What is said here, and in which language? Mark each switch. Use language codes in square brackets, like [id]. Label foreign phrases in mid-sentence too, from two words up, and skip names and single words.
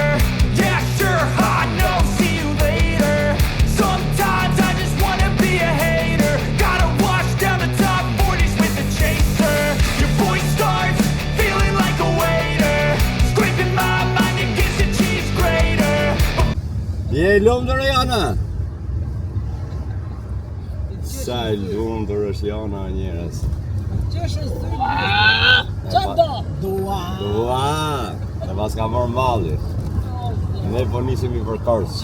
[en] Yeah, sure, hot, no, see you later. Sometimes I just wanna be a hater. Gotta wash down the top 40s with a chaser. Your voice starts feeling like a waiter. Scraping my mind against the cheese grater. [sq] Je lumtur Jana? Sa e lumtur është Jana njerëz. Dua. Ne pas ka marrë malli. Ne po nisemi për Korçë.